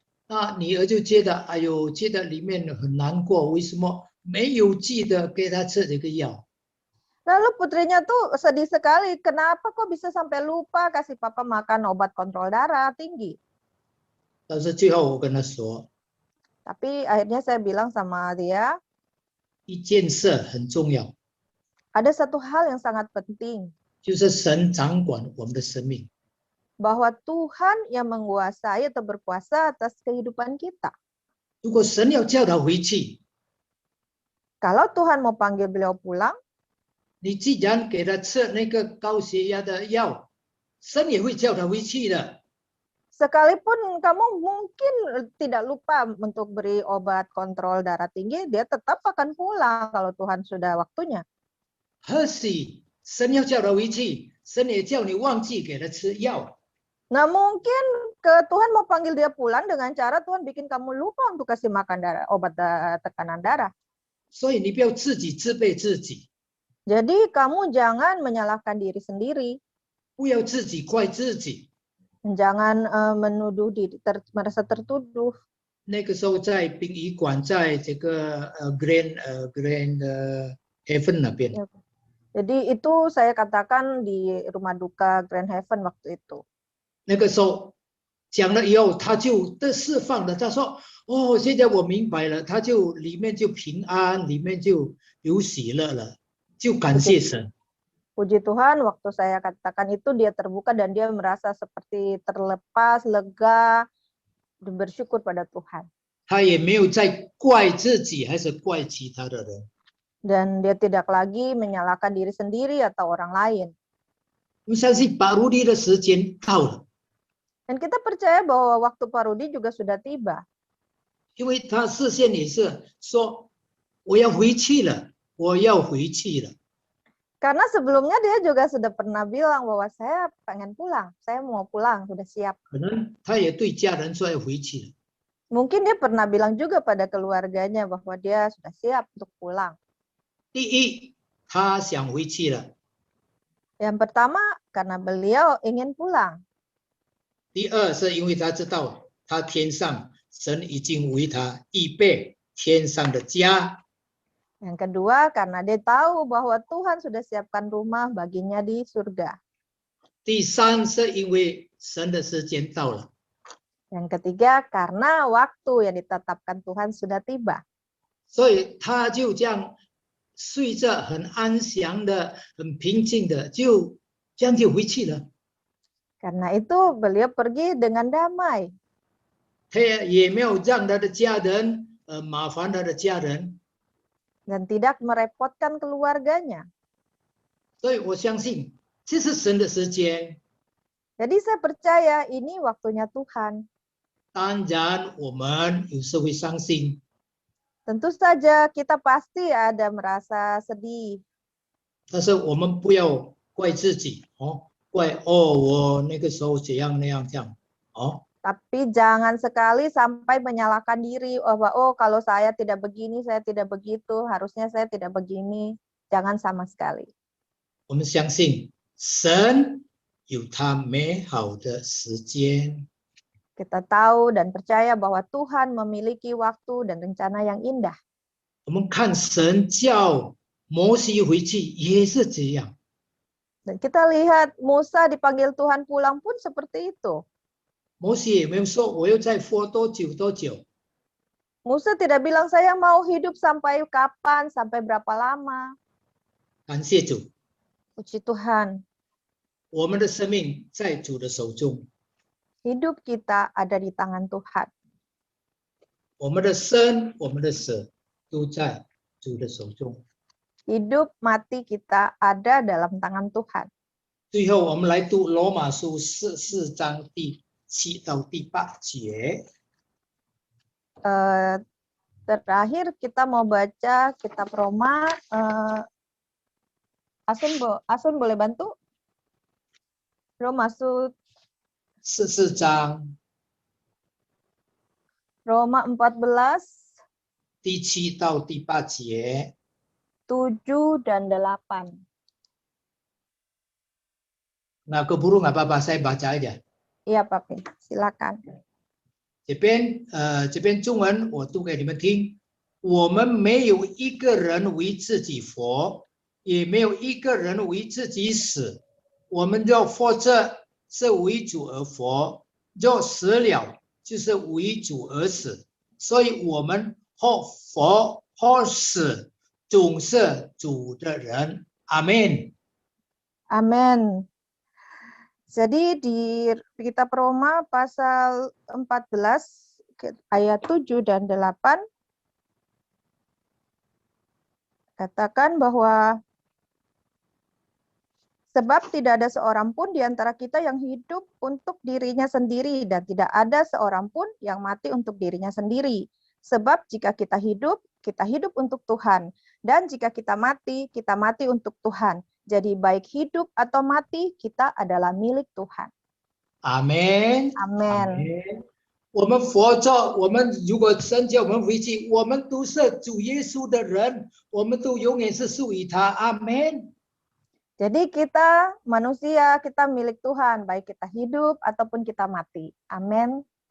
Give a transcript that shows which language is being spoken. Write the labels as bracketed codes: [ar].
[zh] 那女儿就觉得，哎呦，觉得里面很难过，为什么没有记得给他吃这个药？ [id] Lalu putrinya tuh sedih sekali, kenapa kok bisa sampai lupa kasih papa makan obat kontrol darah tinggi? [zh] 但是最后我跟他说， [id] Tapi akhirnya saya bilang sama dia, [zh] 一件事很重要， [id] ada satu hal yang sangat penting, [zh] 就是神掌管我们的生命。 [id] bahwa Tuhan yang menguasai atau berkuasa atas kehidupan kita. [zh] 如果神要叫他回去， [id] Kalau Tuhan mau panggil beliau pulang, [zh] 你既然给他吃那个高血压的药，神也会叫他回去的。 [id] sekalipun kamu mungkin tidak lupa untuk beri obat kontrol darah tinggi, dia tetap akan pulang kalau Tuhan sudah waktunya. [zh] 或许神要叫他回去，神也叫你忘记给他吃药。 [id] Nah mungkin Tuhan mau panggil dia pulang dengan cara Tuhan bikin kamu lupa untuk kasih makan obat tekanan darah. [zh] 所以你不要自己责备自己， [id] Jadi kamu jangan menyalahkan diri sendiri, [zh] 不要自己怪自己。 [id] jangan menuduh diri, merasa tertuduh. [zh] 那个时候在殡仪馆，在这个Grand Heaven 那边， [id] Jadi itu saya katakan di rumah duka Grand Heaven waktu itu. [zh] 那个时候讲了以后，他就得释放了。他说：“哦，现在我明白了。” 他就里面就平安，里面就有喜乐了，就感谢神。 [id] Puji Tuhan, waktu saya katakan itu dia terbuka dan dia merasa seperti terlepas, lega, dan bersyukur pada Tuhan. [zh] 他也没有再怪自己，还是怪其他的人。 [id] Dan dia tidak lagi menyalahkan diri sendiri atau orang lain. [zh] 我相信把路力的时间到了， [id] Dan kita percaya bahwa waktu Pak Rudi juga sudah tiba. [zh] 因为他事先也是说：“我要回去了，我要回去了。” [id] Karena sebelumnya dia juga sudah pernah bilang bahwa saya pengen pulang, saya mau pulang, sudah siap. [zh] 可能他也对家人说要回去了。 [id] Mungkin dia pernah bilang juga pada keluarganya bahwa dia sudah siap untuk pulang. [zh] 第一，他想回去了； [id] Yang pertama, karena beliau ingin pulang. [zh] 第二，是因为他知道他天上神已经为他预备天上的家。 [id] Yang kedua, karena dia tahu bahwa Tuhan sudah siapkan rumah baginya di surga. [zh] 第三，是因为神的时间到了。 [id] Yang ketiga, karena waktu yang ditetapkan Tuhan sudah tiba. [zh] 所以他就这样睡着，很安详的、很平静的，就这样就回去了。 [id] Karena itu beliau pergi dengan damai. [zh] 他也没有让他的家人麻烦他的家人。 [id] Dan tidak merepotkan keluarganya. [zh] 所以我相信这是神的时间。 [id] Jadi saya percaya ini waktunya Tuhan. [zh] 当然，我们有时会伤心， [id] Tentu saja kita pasti ada merasa sedih. [zh] 但是我们不要怪自己哦，怪我那个时候这样那样这样哦。 [id] Tapi jangan sekali sampai menyalahkan diri bahwa oh kalau saya tidak begini, saya tidak begitu, harusnya saya tidak begini. Jangan sama sekali. [zh] 我们相信神有他美好的时间。 [id] Kita tahu dan percaya bahwa Tuhan memiliki waktu dan rencana yang indah. [zh] 我们看神叫摩西回去也是这样。 [id] Dan kita lihat Musa dipanggil Tuhan pulang pun seperti itu. [zh] 摩西也没有说我要再活多久多久， [id] Musa tidak bilang saya mau hidup sampai kapan, sampai berapa lama. [zh] 感谢主， [id] Puji Tuhan, [zh] 我们的生命在主的手中， [id] hidup kita ada di tangan Tuhan. [zh] 我们的生、我们的死都在主的手中。 [id] Hidup mati kita ada dalam tangan Tuhan. [zh] 最后，我们来读罗马书4章第7到第8节。 [id] Terakhir kita mau baca kitab Roma. Asun boleh bantu? Roma [zh] 14章 [id] Roma 14, [zh] 第7到第8节。 [id] 7 dan 8. Nggak keburu nggak apa-apa, saya baca aja. Iya, Papi, silakan. [zh] 这边中文我读给你们听。我们没有一个人为自己活，也没有一个人为自己死。我们若活着，是为主而活；若死了，就是为主而死。所以，我们或活或死，总是主的人。阿门。 [id] Amin. Jadi di kitab Roma pasal 14 ayat 7 dan 8 katakan bahwa sebab tidak ada seorang pun di antara kita yang hidup untuk dirinya sendiri dan tidak ada seorang pun yang mati untuk dirinya sendiri. Sebab jika kita hidup untuk Tuhan, dan jika kita mati untuk Tuhan. Jadi baik hidup atau mati, kita adalah milik Tuhan. Amin. Amin. [zh] 我们活着，我们如果神叫我们回去，我们都是主耶稣的人，我们都永远是属于他。阿门。 [id] Jadi kita manusia, kita milik Tuhan, baik kita hidup ataupun kita mati. Amin.